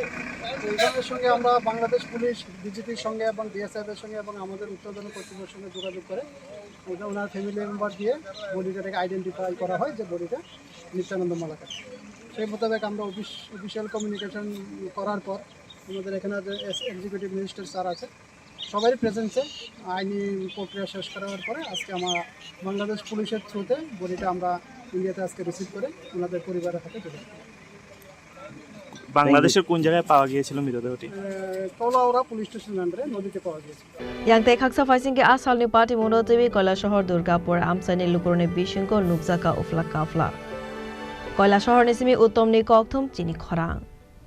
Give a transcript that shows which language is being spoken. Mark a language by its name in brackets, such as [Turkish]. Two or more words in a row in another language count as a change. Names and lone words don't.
[Bangla] তো এইজনের সঙ্গে আমরা বাংলাদেশ পুলিশ বিজেপির সঙ্গে এবং বিএসএফের সঙ্গে এবং আমাদের উত্তরজন কর্তৃপক্ষের সঙ্গে যোগাযোগ করে ওনার [English] family member [Bangla] দিয়ে বডিটাকে আইডেন্টিফাই করা হয় যে বডিটা নিত্যানন্দ মালাকার সেই মোতাবেক আমরা [English] official communication [Bangla] করার পর আমাদের এখানে যে [English] executive minister [Bangla] স্যার আছে সবারই প্রেজেন্সে আইনি প্রক্রিয়া শেষ করার পরে আজকে আমরা বাংলাদেশ পুলিশের থ্রুতে বডিটা আমরা ইন্ডিয়াতে আজকে রিসিভ করে ওনাদের পরিবারের হাতে তুলে বাংলাদেশের কোন জায়গায় পাওয়া গিয়েছিল মৃতদেহটি কলাউড়া [English] police station under [Bangla] নদীতে পাওয়া গিয়েছে [Kok Borok] yang te khaksa faising ke asalni party monotoi Kailasahar Durgapur amsani lukurne bishingko nubjaka ufla kafla Kailasahar ni simi uttomni kokthum chini khorang